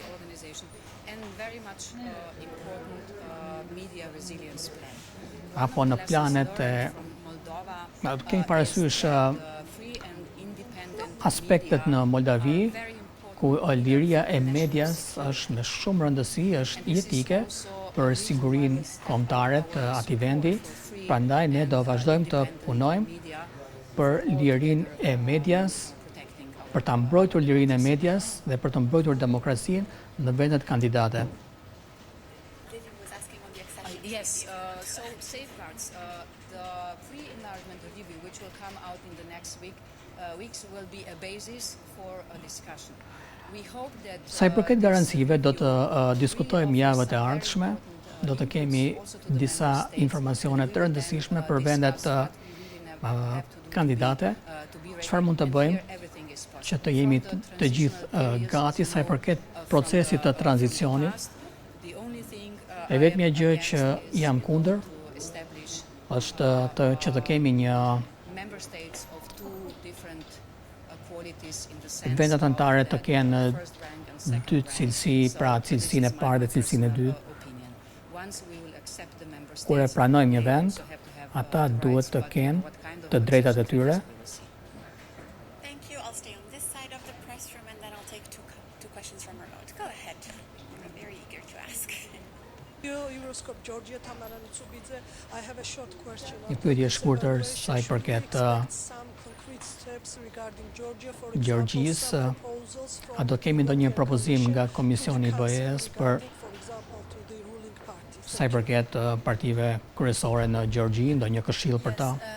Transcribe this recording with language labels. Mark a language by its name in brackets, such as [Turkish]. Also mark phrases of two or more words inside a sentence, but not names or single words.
[Albanian] apo në planet e kemi parasysh aspektet në Moldavi, ku liria e medias është me shumë rëndësi, është jetike për sigurinë kombëtare të atij vendi. Prandaj ne do vazhdojmë të punojmë për lirinë e medias, për ta mbrojtur lirinë e medias dhe për të mbrojtur demokracinë në vendet kandidate. [English] Yes, so safeguards, the pre-enlargement review, which will come out in the next weeks, will be a basis for a discussion. We hope that [Albanian] Sa i përket garancive, do të diskutojmë javët e ardhshme, do të kemi disa informacione të rëndësishme për vendet kandidate. Çfarë mund të bëjmë që të jemi të gjithë gati sa i përket procesit të tranzicionit? E vetmja gjë që jam kundër është që të kemi një vendet anëtare të kenë dy cilësi, pra cilësinë e parë dhe cilësinë e dytë. Kur e pranojmë një vend, ata duhet të kenë të drejtat e tyre. [English] Thank you. I'll stay on this side of the press room and then I'll take two questions from remote. Go ahead. I'm very eager to ask. Euroscope Georgia Tamara Ntsubidze. I have a short question. [Albanian] Një pyetje e shkurtër sa i përket Gjorgjisë, a do kemi ndonjë propozim nga Komisioni i BE-s për sa i përket partive kryesore në Gjorgji, ndonjë këshill për ta?